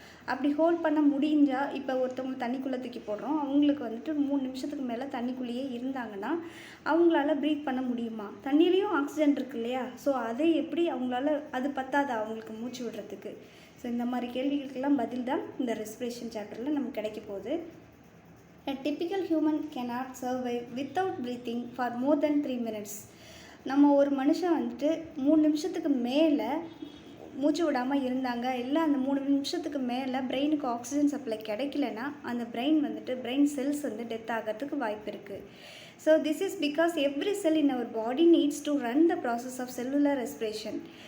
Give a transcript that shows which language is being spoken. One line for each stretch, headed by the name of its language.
Tamil: அப்படி ஹோல்ட் பண்ண முடிஞ்சால், இப்போ ஒருத்தவங்க தண்ணிக்குள்ளே தூக்கி போடுறோம், அவங்களுக்கு வந்துட்டு 3 நிமிஷத்துக்கு மேலே தண்ணிக்குள்ளேயே இருந்தாங்கன்னா அவங்களால ப்ரீத் பண்ண முடியுமா? தண்ணியிலையும் ஆக்சிஜன் இருக்கு இல்லையா? ஸோ அதை எப்படி அவங்களால, அது பத்தாதா அவங்களுக்கு மூச்சு விடுறதுக்கு? ஸோ இந்த மாதிரி கேள்விகளுக்கெல்லாம் பதில் தான் இந்த ரெஸ்பிரேஷன் சாப்டரில் நமக்கு கிடைக்க போகுது.
English: A typical human cannot survive without breathing for more than 3 minutes.
Tamil: நம்ம ஒரு மனுஷன் வந்துட்டு 3 நிமிஷத்துக்கு மேலே மூச்சு விடாமல் இருந்தாங்க, இல்லை அந்த 3 நிமிஷத்துக்கு மேலே பிரெயினுக்கு ஆக்சிஜன் சப்ளை கிடைக்கலன்னா அந்த பிரெயின் செல்ஸ் வந்து டெத் ஆகிறதுக்கு வாய்ப்பு இருக்குது.
English: So this is because every cell in our body needs to run the process of cellular respiration.